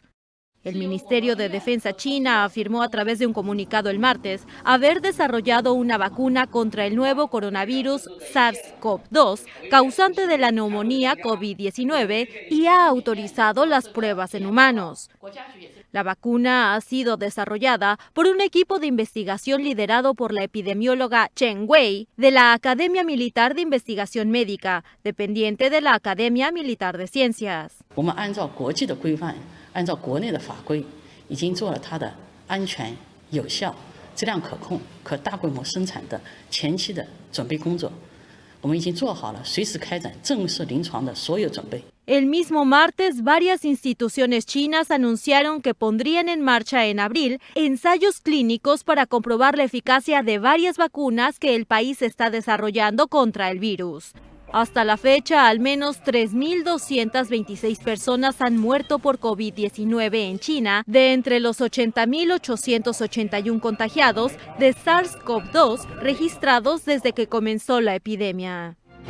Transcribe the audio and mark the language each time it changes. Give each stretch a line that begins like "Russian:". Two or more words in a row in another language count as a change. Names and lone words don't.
Spanish: El Ministerio de Defensa china afirmó a través de un comunicado el martes haber desarrollado una vacuna contra el nuevo coronavirus SARS-CoV-2, causante de la neumonía COVID-19, y ha autorizado las pruebas en humanos. La vacuna ha sido desarrollada por un equipo de investigación liderado por la epidemióloga Chen Wei de la Academia Militar de Investigación Médica, dependiente de la Academia Militar de Ciencias.
Chinese: 按照国内的法规，已经做了它的安全、有效、质量可控、可大规模生产的前期的准备工作。我们已经做好了随时开展正式临床的所有准备。
Spanish: El mismo martes, varias instituciones chinas anunciaron que pondrían en marcha en abril ensayos clínicos para comprobar la eficacia de varias vacunas que el país está desarrollando contra el virus. Hasta la fecha, al menos 3.226 personas han muerto por COVID-19 en China, de entre los 80.881 contagiados de SARS-CoV-2 registrados desde que comenzó la epidemia.